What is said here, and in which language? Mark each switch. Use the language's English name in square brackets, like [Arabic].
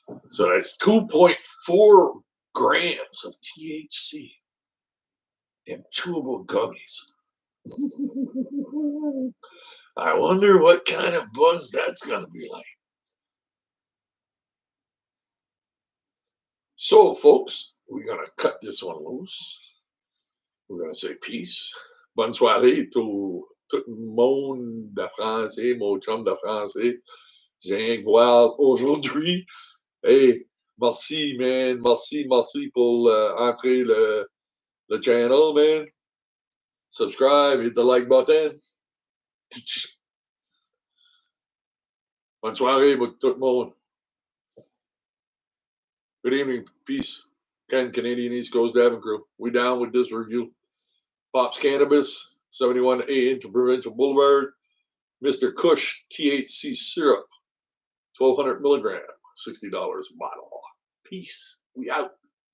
[English] So that's 2.4 grams of THC in chewable gummies. I wonder what kind of buzz that's going to be like. So, folks, we're going to cut this one loose. We're going to say peace. [French] Bonne soirée tout le monde de français, mon chum de français. J'ai rien que voir aujourd'hui. Hey, merci, man. Merci pour entrer le channel, man. [English] Subscribe, hit the like button. [French] Bonne soirée pour tout le monde. [English] Good evening. Peace. Ken, Canadian East Coast Davin Crew. We down with this review. Pops Cannabis, 71A Interprovincial Boulevard. Mr. Kush THC syrup, 1,200 milligram, $60 a bottle. Peace. We out.